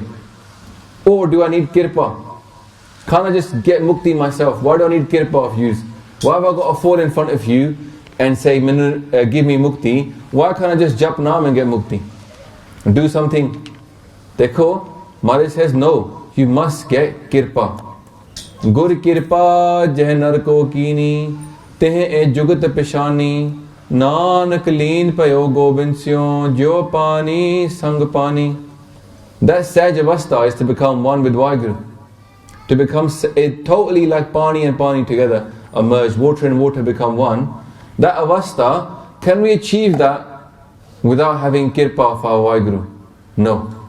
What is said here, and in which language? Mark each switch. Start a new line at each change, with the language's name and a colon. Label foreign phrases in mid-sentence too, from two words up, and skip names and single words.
English: Or do I need kirpa? Can't I just get mukti myself? Why do I need kirpa of you? Why have I got to fall in front of you and say, give me mukti? Why can't I just
Punjabi: ਜਪ ਨਾਮ
English: and get mukti? And do something. Dekho, Maharaj says, no, you must get kirpa.
Punjabi: ਗੁਰ ਕਿਰਪਾ ਜਿਹ ਨਰ ਕਉ ਕੀਨੀ, ਤਿਹ ਇਹ ਜੁਗਤਿ ਪਛਾਨੀ, ਨਾਨਕ ਲੀਨ ਭਇਓ ਗੋਬਿੰਦ ਸਿਉ, ਜਿਉ ਪਾਨੀ ਸੰਗ ਪਾਨੀ.
English: That
Punjabi: ਸਹਜ ਅਵਸਥਾ
English: is to become one with Vaheguru. To become totally like Pani and Pani together, are merged, water and water become one. That Avastha, can we achieve that without having kirpa of our Vaheguru? No.